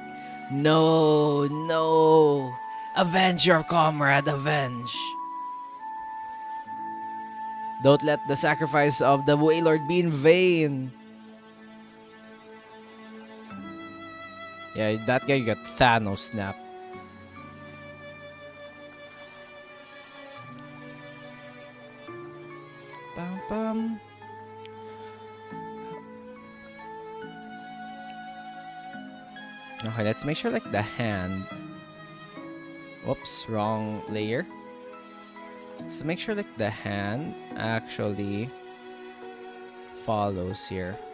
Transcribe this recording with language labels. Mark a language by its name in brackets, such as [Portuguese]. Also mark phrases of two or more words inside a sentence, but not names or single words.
[English] No, no. Avenge your comrade, avenge. Don't let the sacrifice of the Wailord be in vain. Yeah, that guy got Thanos snap. Bam, bam. Okay, let's make sure like the hand. Whoops, wrong layer. Let's make sure like the hand actually follows here.